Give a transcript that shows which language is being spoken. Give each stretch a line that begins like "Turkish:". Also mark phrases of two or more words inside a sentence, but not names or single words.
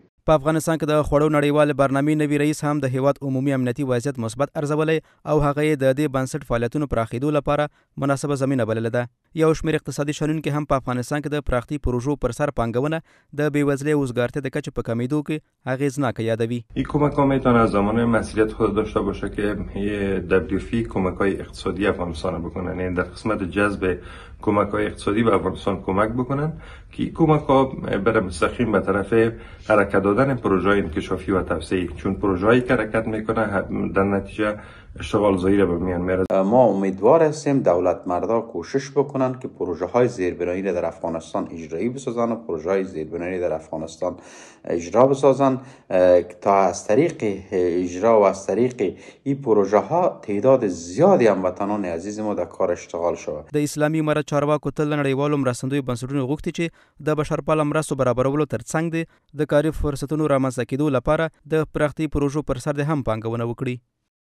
Pashto: په افغانستان کې د خوړو نړیوالې برنامې نوي رئیس هم د هیواد عمومي امنیتي وضعیت مثبت ارزولی او هغه یې د دې بنسټ فعالیتونو پراخېدو لپاره مناسبه زمینه بلله ده. یو شمېر اقتصادي شنونکي هم په افغانستان کې د پراختي پروژو پر سر پانګونه د بېوزلۍ او وزګارتیا د کچې په کمیدو کې اغېزناکه یادوي.
Persian: این کمک ها میتونه از زمان مسئولیت خود داشته باشه که WFP کمک های اقتصادی افغانستان بکنن، یعنی در قسمت جذب کمک های اقتصادی به افغانستان کمک بکنن که این کمک ها بره مستقیم به طرف حرکت دادن پروژه انکشافی و توسعه، چون پروژه هایی که حرکت میکنه در نتیجه اشتغال زایی را به میان میاره. ما امیدوار هستیم دولت مردا کوشش بکنن که پروژه های زیربنایی را در افغانستان اجرایی بسازن و پروژه های زیربنایی در افغانستان اجرا بسازن تا از طریق اجرا و از طریق این پروژه ها تعداد زیادی هموطنان عزیز ما در کار اشتغال شود.
Pashto: د اسلامي امارت چارواکو تل نړیوالو مرستندویو بنسټونو غوښتي چې د بشرپاله مرستو برابرولو ترڅنګ د کاري فرصتونو رامنځته کېدو لپاره د پراختي پروژو پر سر د هم پانګونه وکړي.